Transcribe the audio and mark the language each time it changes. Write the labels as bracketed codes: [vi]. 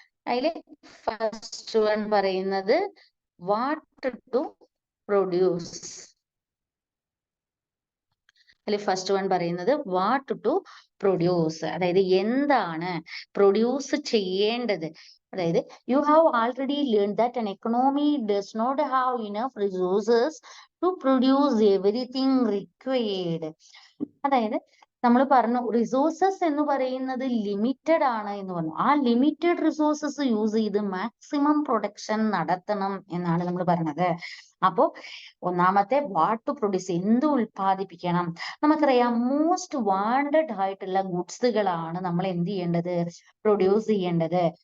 [ml] അതിൽ first one പറയുന്നത് what to produce. അതിൽ ഫസ്റ്റ് വൺ പറയുന്നത് വാട്ട് ടു പ്രൊഡ്യൂസ്, അതായത് എന്താണ് പ്രൊഡ്യൂസ് ചെയ്യേണ്ടത്. [en] അതായത് you have already learn that an economy does not have enough resources to produce everything required. [ml] അതായത് നമ്മൾ പറഞ്ഞു റിസോഴ്സസ് എന്ന് പറയുന്നത് ലിമിറ്റഡ് ആണ് എന്ന് പറഞ്ഞു. ആ ലിമിറ്റഡ് റിസോഴ്സസ് യൂസ് ചെയ്ത് മാക്സിമം പ്രൊഡക്ഷൻ നടത്തണം എന്നാണ് നമ്മൾ പറഞ്ഞത്. അപ്പോ ഒന്നാമത്തെ വാട്ട് ടു പ്രൊഡ്യൂസ്, എന്ത് ഉൽപ്പാദിപ്പിക്കണം. നമുക്കറിയാം മോസ്റ്റ് വാണ്ടഡ് ആയിട്ടുള്ള ഗുഡ്സുകളാണ് നമ്മൾ എന്ത് ചെയ്യേണ്ടത്, പ്രൊഡ്യൂസ് ചെയ്യേണ്ടത്.